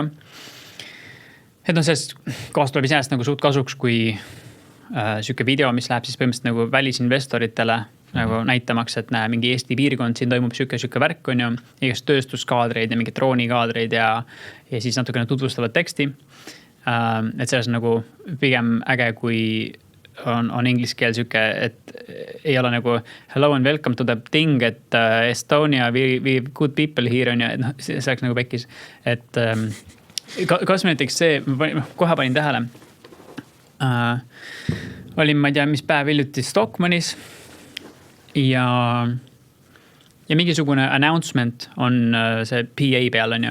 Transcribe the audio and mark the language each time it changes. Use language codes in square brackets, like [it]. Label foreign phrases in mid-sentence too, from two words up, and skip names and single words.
[et] Et sellest kohast tuleb iseenesest nagu suht kasuks, kui selline video, mis läheb siis põhimõtteliselt nagu välisinvestoritele nagu näitamaks, et näe, mingi Eesti piirkond, siin toimub selline värk on ju, igast tööstuskaadreid ja mingi droonikaadreid ja siis natukene tutvustavad teksti. Et selles on nagu pigem äge, kui on inglise keel selline, et ei ole nagu [en] hello and welcome to the thing, [et] et Estonia, [en] we good people here [et] on ja see oleks nagu pekkis. Et kas me näiteks see, kohe panin tähele, olin, ma ei tea, mis päev hiljuti Stockmannis ja mingisugune announcement on see PA peal on ju.